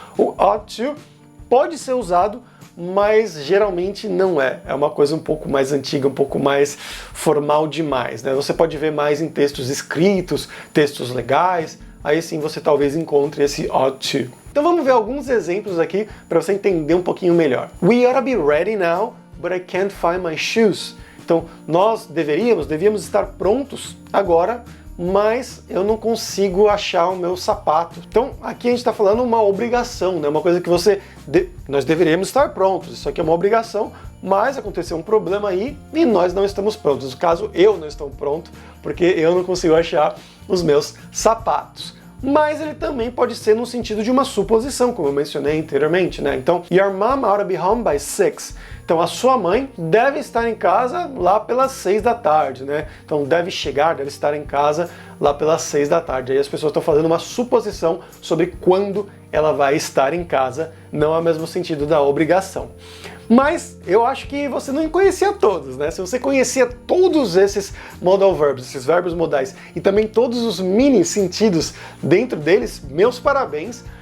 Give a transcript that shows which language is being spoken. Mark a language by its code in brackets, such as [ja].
[pt] O ought to pode ser usado, mas geralmente não é. É uma coisa um pouco mais antiga, um pouco mais formal demais, né? Você pode ver mais em textos escritos, textos legais, aí sim você talvez encontre esse ought to. Então vamos ver alguns exemplos aqui para você entender um pouquinho melhor. [en] We ought to be ready now, but I can't find my shoes. [pt] Então nós devíamos estar prontos agora, mas eu não consigo achar o meu sapato. Então aqui a gente está falando uma obrigação, né? Uma coisa que nós deveríamos estar prontos, isso aqui é uma obrigação, mas aconteceu um problema aí e nós não estamos prontos. No caso, eu não estou pronto, porque eu não consigo achar os meus sapatos. Mas ele também pode ser no sentido de uma suposição, como eu mencionei anteriormente, né? Então, [en] your mom ought to be home by 6. [pt] Então, a sua mãe deve estar em casa lá pelas 6 da tarde, né? Então, deve estar em casa lá pelas 6 da tarde. Aí as pessoas estão fazendo uma suposição sobre quando ela vai estar em casa, não é o mesmo sentido da obrigação. Mas eu acho que você não conhecia todos, né? Se você conhecia todos esses modal verbs, esses verbos modais, e também todos os mini sentidos dentro deles, meus parabéns.